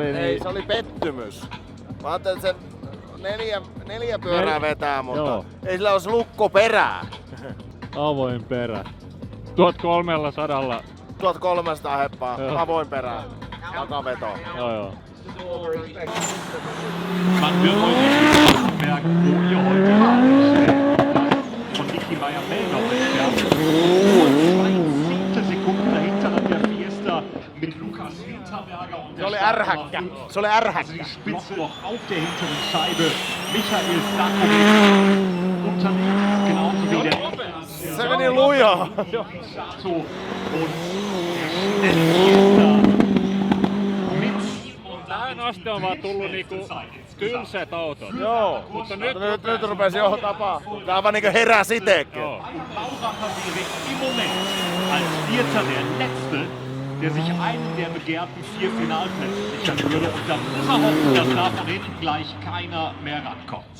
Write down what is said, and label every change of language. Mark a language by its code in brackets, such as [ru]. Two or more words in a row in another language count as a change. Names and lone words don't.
[fi] ei, niin- se oli pettymys. Mä ajattelin, että se neljä pyörää vetää, mutta Joo. ei sillä olisi lukko perää. avoin perä. 1300. 1300 heppaa, Joo. avoin perää, takaveto. Joo. [de] Man wird heute merken, wo ihr heute wart. Von Nicky Meyer-Melnhof entfernt. Nur 2 Sekunden dahinter an der Fiesta mit Lukas Hinterberger und [fi] Se oli [de] der [fi] ärhäkkä. Se oli [de] Also [fi] ärhäkkä. [de] die Spitze noch auf der hinteren Scheibe. Michael Stakovic unterwegs, genauso wie der [fi] Se meni lujaa. [de] Sato und der Fiesta mit [fi] Tähän asti on vaan tullut niinku tylsät autot. Joo. Mutta nyt Nyt rupesi jo tapahtumaan. Tää vaan niinku heräsi itekin. Joo. [de] Baubacher wäre im Moment als Vierter der Letzte, der sich einen der begehrten 4 Finalplätze sichern würde. Und da muss er hoffen, dass da von hinten gleich keiner mehr rankommt.